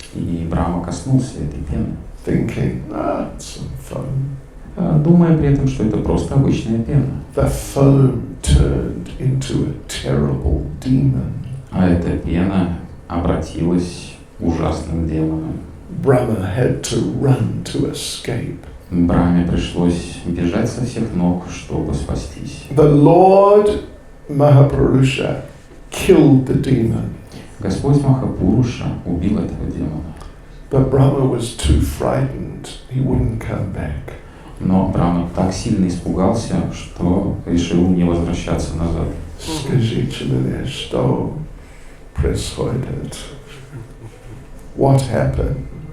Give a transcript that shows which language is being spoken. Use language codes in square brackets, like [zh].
[ru] И Брахма коснулся этой пены, [en] thinking, it's some foam. [ru] думая при этом, что это просто обычная пена. [en] The foam turned into a terrible demon. [ru] А эта пена обратилась ужасным демоном. [en] Brahma had to run to escape. [ru] Брахме пришлось бежать со всех ног, чтобы спастись. [en] The Lord Mahapurusha killed the demon. [ru] Господь Махапуруша убил этого демона. [en] But Brahma was too frightened, he wouldn't come back. [ru] Но Брахма так сильно испугался, что решил не возвращаться назад. Скажите мне, что происходит? [en] What happened?